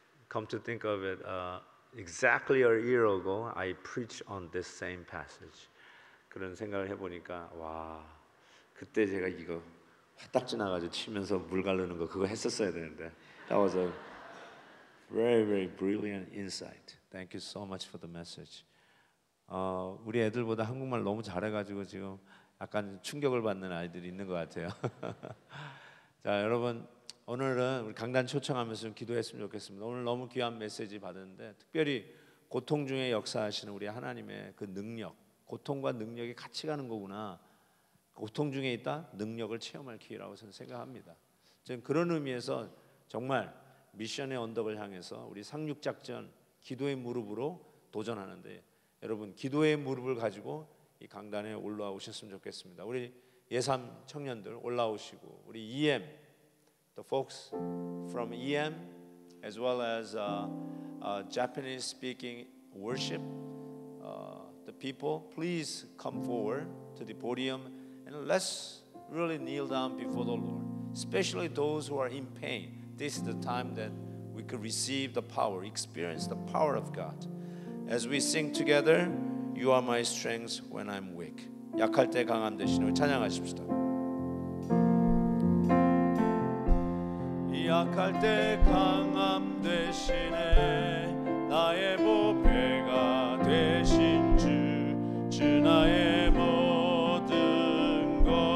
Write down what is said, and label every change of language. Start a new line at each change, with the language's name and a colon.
English: Come to think of it, exactly a year ago, I preached on this same passage.
Korean: 그런 생각을 해보니까 와, 그때 제가 이거 화딱 지나가지고 치면서 물 가르는 거 그거 했었어야 되는데.
English: That was a very, very brilliant insight. Thank you so much for the message.
Korean: 우리 애들보다 한국말 너무 잘해가지고 지금 약간 충격을 받는 아이들이 있는 것 같아요. 자, 여러분, 오늘은 우리 강단 초청하면서 좀 기도했으면 좋겠습니다. 오늘 너무 귀한 메시지 받았는데 특별히 고통 중에 역사하시는 우리 하나님의 그 능력, 고통과 능력이 같이 가는 거구나. 고통 중에 있다 능력을 체험할 기회라고 저는 생각합니다. 저는 그런 의미에서 정말 미션의 언덕을 향해서 우리 상륙작전 기도의 무릎으로 도전하는데, 여러분 기도의 무릎을 가지고 이 강단에 올라와 오셨으면 좋겠습니다. 우리 예삼 청년들 올라오시고,
English: 우리 EM, the folks from EM as well as Japanese speaking worship, the people, please come forward to the podium and let's really kneel down before the Lord, especially those who are in pain. This is the time that we could receive the power, experience the power of God. As we sing together, You are my strength when I'm weak.
Korean: 약할 때 강함 되시는 찬양하십시다. 약할 때 강함 되시네 나의 보배가 되신 주 나의 모든 것